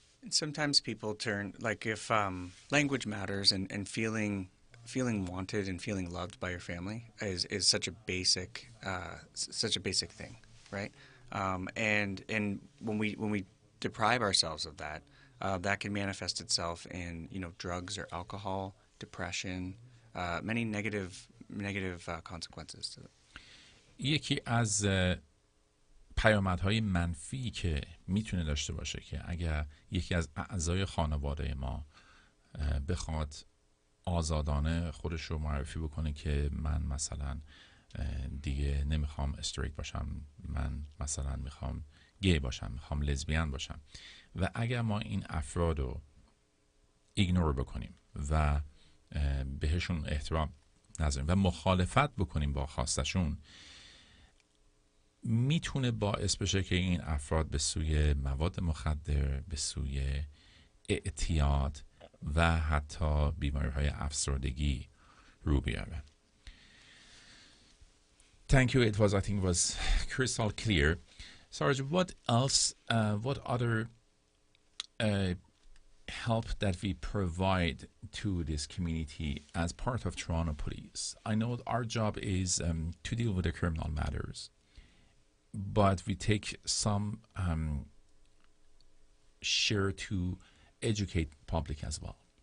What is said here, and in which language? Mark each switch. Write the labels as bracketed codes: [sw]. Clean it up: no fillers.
[en] Sometimes people turn, like if language matters and feeling wanted and feeling loved by your family is such a basic thing, right? And when we deprive ourselves of that, that can manifest itself in drugs or alcohol, depression, many negative consequences to it. [fa] یکی از پیامدهای منفی که میتونه داشته باشه که اگر یکی از اعضای خانواده ما بخواد آزادانه خودش رو معرفی بکنه که من مثلا دیگه نمیخوام استریت باشم، من مثلا میخوام گی باشم، میخوام لزبیان باشم، و اگر ما این افراد رو ایگنور بکنیم و بهشون احترام نذاریم و مخالفت بکنیم با خواستشون، میتونه باعث بشه که این افراد به سوی مواد مخدر، به سوی اعتیاد و حتی بیماری‌های افسردگی رو بیارن. [en] Thank you. It was crystal clear. Sarge, what else, what other help that we provide to this community as part of Toronto Police? I know our job is to deal with the criminal matters, but we take some share to educate public as well.